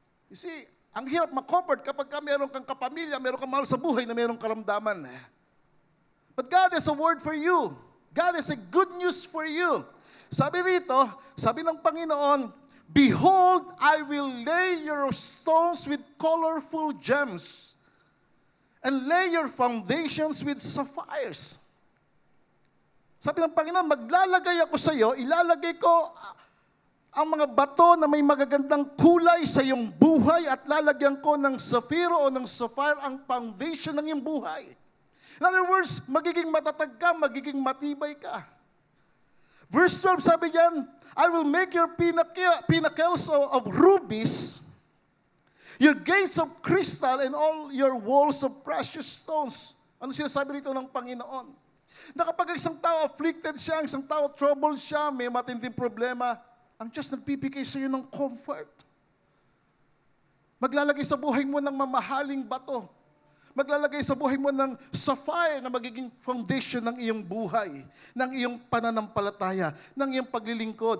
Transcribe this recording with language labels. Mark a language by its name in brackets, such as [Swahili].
[Filipino] You see, ang hirap ma-comfort kapag ka mayroong kang kapamilya, mayroong kang mahal sa buhay na mayroong karamdaman. [English] But God has a word for you. God has a good news for you. [Filipino] Sabi rito, sabi ng Panginoon, [English] "Behold, I will lay your stones with colorful gems and lay your foundations with sapphires." [Filipino] Sabi ng Panginoon, maglalagay ako sa iyo, ilalagay ko ang mga bato na may magagandang kulay sa iyong buhay at lalagyan ko ng safiro o ng sapphire ang foundation ng iyong buhay. [English] In other words, [Filipino] magiging matatag ka, magiging matibay ka. [English] Verse 12, [Filipino] sabi diyan, [English] "I will make your pinnacles of rubies, your gates of crystal, and all your walls of precious stones." [Filipino] Ano sinasabi rito ng Panginoon? Na kapag isang tao afflicted siya, isang tao troubled siya, may matinding problema, ang Diyos nagbibigay sa iyo ng comfort. Maglalagay sa buhay mo ng mamahaling bato. Maglalagay sa buhay mo ng sapphire na magiging foundation ng iyong buhay, ng iyong pananampalataya, ng iyong paglilingkod.